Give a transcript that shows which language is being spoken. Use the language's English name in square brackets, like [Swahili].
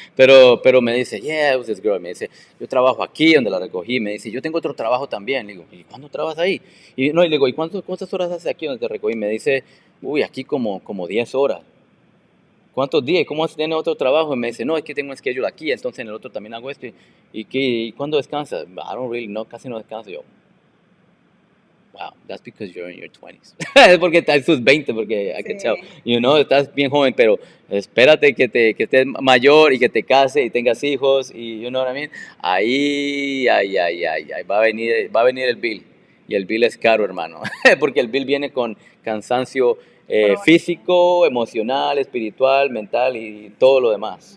[Spanish] Pero me dice, yeah, it was this girl. Me dice, yo trabajo aquí donde la recogí. Me dice, yo tengo otro trabajo también. Le digo, ¿y cuándo trabajas ahí? Y le digo, ¿y cuántas horas haces aquí donde te recogí? Me dice, uy, aquí como 10 horas. ¿Cuántos días? ¿Cómo tienes otro trabajo? Y me dice, no, es que tengo un schedule aquí, entonces en el otro también hago esto. ¿Y cuándo descansas? [English] I don't really know, casi no descanso. Yo, wow, that's because you're in your 20s. [Spanish] Es porque estás en sus 20, porque I can tell. You know, estás bien joven, pero espérate que estés mayor y que te cases y tengas hijos y you know what I mean. Ahí va a venir el bill. Y el bill es caro, hermano, porque el bill viene con cansancio físico, emocional, espiritual, mental y todo lo demás.